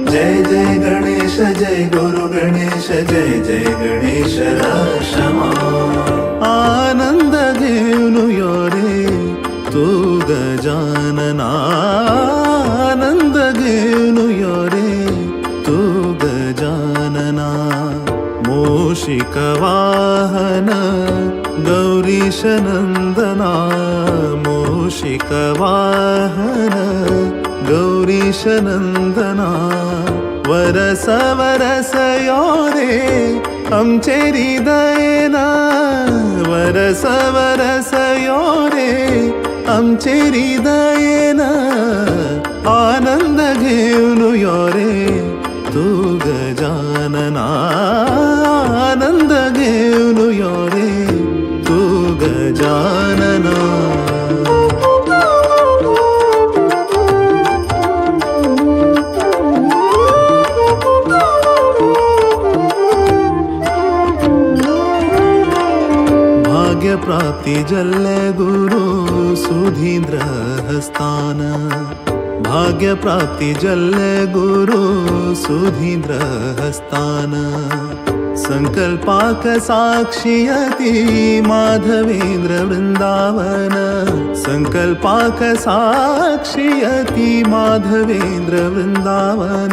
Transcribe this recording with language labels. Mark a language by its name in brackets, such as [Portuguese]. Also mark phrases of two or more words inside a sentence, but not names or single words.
[Sanskrit] जय जय गणेश जय गुरु गणेश जय जय गणेश रक्षमा। [Konkani] आनंद घेऊन यो रे तू गजानना, आनंद घेऊन यो रे तू गजानना। मूषिक वाहन गौरीश नंदना, मूषिक वाहन गौरीश नंदना। वरस वरस यो रे आमचे हृदयना, वरस वरस यो रे आमचे हृदयना। आनंद घेऊन यो रे तू गजानना, आनंद घेऊन यो रे तू गजानना। भाग्य प्राप्ति जल्ले गुरु सुधींद्र हस्तान, भाग्य प्राप्ति जल्ले गुरु सुधींद्र हस्तान। संकल्पाक साक्षियति माधवेंद्र वृंदावन, संकल्पाक साक्षियति माधवेंद्र वृंदावन।